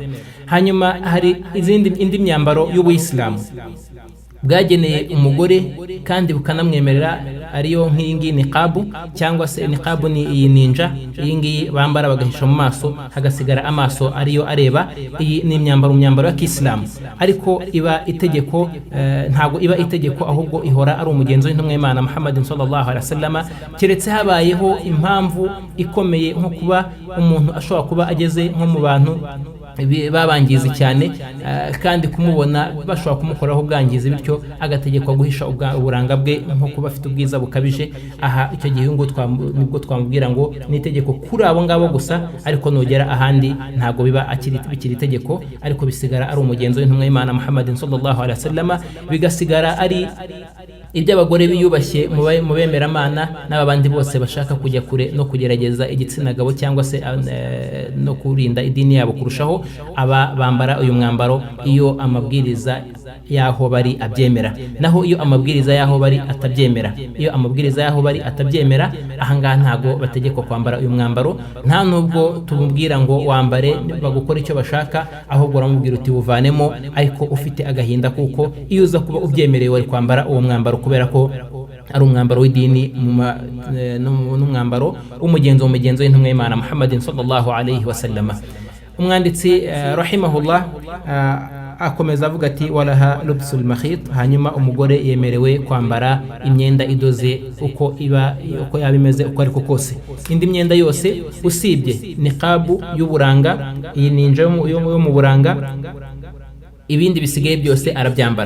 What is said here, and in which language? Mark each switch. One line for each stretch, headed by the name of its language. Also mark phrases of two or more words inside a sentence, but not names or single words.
Kinyarwanda: Hanyuma hari indi myambaro y'Ubuyisilamu bwageneye umugore kandi bukanamwemerera, ariyo nk'iyingi niqabu, cyangwa se niqabu ni iyi ninja, iyingi bambara bagahisha mu maso hagasigara amaso ariyo areba. Iyi ni imyambaro ya Kisilamu, ariko iba itegeko, ntago iba itegeko, ahubwo ihora ari umugenzo w'intumwa y'Imana Muhammadin
Arabic: sallallahu alaihi wasallam,
Kinyarwanda: keretse habayeho impamvu ikomeye nko kuba umuntu ashobora kuba ageze nko mu bantu babangizi cyane, kandi kumubona bashobora kumukoraho ubwangizi, bityo agategekwa guhisha uburanga bwe nko kuba afite ubwiza bukabije. Aha icyo gihe nibwo twamubwira ngo ni itegeko kuri abo ngabo gusa, ariko nugera ahandi ntago biba bikiri itegeko, ariko bisigara ari umugenzo w'intumwa y'Imana Muhammadin
Arabic: sallallahu alaihi wasallam,
Kinyarwanda: bigasigara ari iby'abagore biyubashye mu bemeramana n'abandi bose bashaka kujya kure no kugerageza igitsina gabo cyangwa se no kurinda idini yabo kurushaho, aba bambara uyu mwambaro iyo amabwiriza yaho bari abyemera. Naho iyo amabwiriza yaho bari atabyemera, iyo amabwiriza yaho bari atabyemera, ahangaha ntago bategekwa kwambara uyu mwambaro. Nta nubwo tumubwira ngo wambare bagukora icyo bashaka, ahubwo uramubwira uti uvanemo, ariko ufite agahinda kuko iyo uza kuba ubyemerewe wari kwambara uwo mwambaro, kubera ko ari umwambaro w'idini n'umwambaro w'umugenzo w'intumwa y'Imana Muhammadin
Arabic: sallallahu alayhi wa sallama.
Kinyarwanda: Umwanditsi rahimahullah akomeza avuga ati
Arabic: walaha lubsul makhit,
Kinyarwanda: hanyuma umugore yemerewe kwambara imyenda idoze uko yaba imeze uko ariko kose. Indi myenda yose usibye niqabu y'uburanga, iyi ninja yo mu buranga, ibindi bisigaye byose arabyambara.